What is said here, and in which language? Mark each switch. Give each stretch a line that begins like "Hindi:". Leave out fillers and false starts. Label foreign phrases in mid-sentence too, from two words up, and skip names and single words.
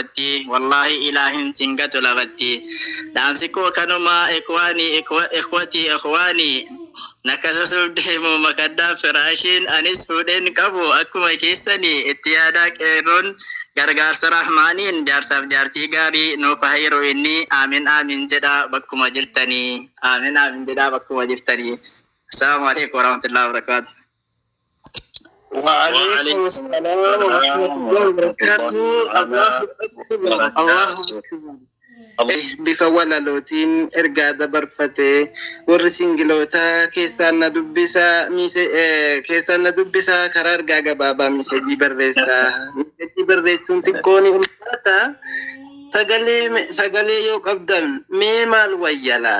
Oromo: lafatti dhaamsi koo kanumaa ikhwaanii nakasasuuf deemu makaddaa firaashiin anis fuudheen qabu akkuma keessanii itti yaadaa qeerroon gargaarsa rahmaaniin jaarsaaf jaartii gaarii nuuf hayru inni aamin jedhaa bakkuma jirtanii
Arabic: السلام عليكم ورحمة الله وبركاته. وعليكم السلام ورحمة الله وبركاته.
Oromo: الله bifa walalootiin ergaa dabarfatee warri singiloota keessaan na dubbisaa karaa ergaa gabaabaa miisajii barreessuun xiqqoon ulfaata sagalee yoo qabdan mee maal wayya